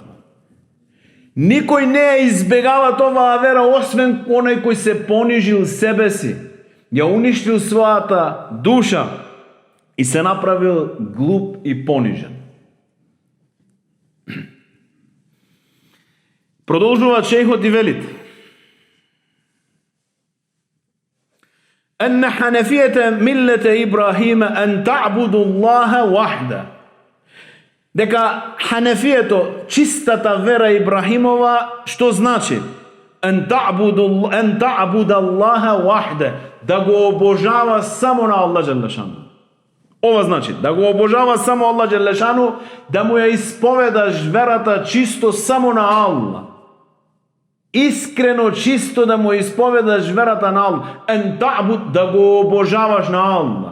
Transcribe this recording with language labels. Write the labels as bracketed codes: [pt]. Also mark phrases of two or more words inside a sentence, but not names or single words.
[mk] Никој не ја избегава оваа вера, освен онај кој се понижил себе си, ја уништил својата душа и се направил глуп и понижен. Продолжува шејхот и велит: [ar] أن حنفية ملة إبراهيم أن تعبدوا الله وحده. [mk] Дека ханефието, чистата вера Ибрахимова, што значи? [ar] أن تعبد الله وحده, [mk] да го обожава само на Аллах Джелешану. Ова значи да го обожава само Аллах Джелешану, да му ја исповедаш верата чисто само на Аллах. Искрено, чисто да му исповедаш верата на Аллах. Да го обожаваш на Аллах.